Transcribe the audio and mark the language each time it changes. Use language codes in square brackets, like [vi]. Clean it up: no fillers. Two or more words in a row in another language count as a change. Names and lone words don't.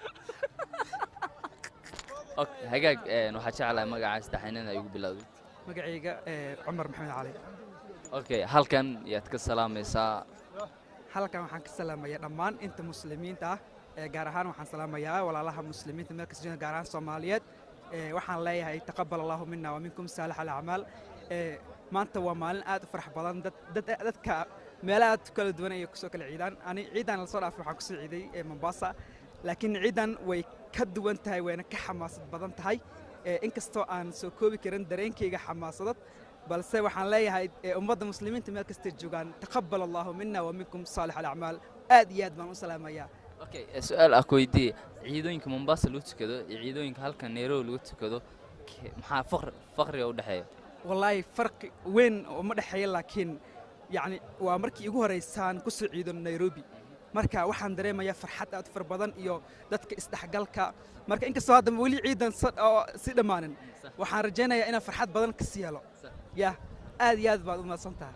[so] hagaag waxaa jeclahay magaca saddexaynana ay ugu bilowday magacayga cumar maxamed cali okay halkan yaad ka salaamaysaa halkan waxaan ka salaamayaa dhammaan inta muslimiinta ah gaar ahaan waxaan salaamayaa walaalaha muslimiinta meel kasta jooga gaar ahaan Soomaaliyeed waxaan leeyahay taqabbal [ar] الله منا ومنكم صالح الأعمال [so] maanta waa maalin aad u farax badan dadka meelaha kala duwan ay ku soo kala ciidaan ani ciidan la soo dhaafay waxaan ku soo ciiday Mombasa laakiin ciidan way ka duwan tahay wayna ka xamaasad badan tahay inkastoo aan soo koobi karin dareenkayga xamaasadad balse waxaan leeyahay ummadda muslimiinta meel kasta joogaan [ar] تقبل الله منا ومنكم صالح الأعمال [so] aad iyo aad baan u salaamayaa okay su'aal ah koydii ciidooyinka Mombasa lagu tukado iyo ciidooyinka halkan Nairobi lagu tukado maxaa faqriga u dhaxeeya wallahi farqi weyn uma dhaxeeyo laakiin yani waa markii ugu horeysaan ku soo ciido Nairobi marka waxaan dareemayaa farxad aad far badan iyo dadka isdhaxgalka marka inkastoo hadda wali ciidan si dhamaanin waxaan rajaynayaa inaan farxad badan ka siiyalo ya aad iyo aad baad u mahadsantahay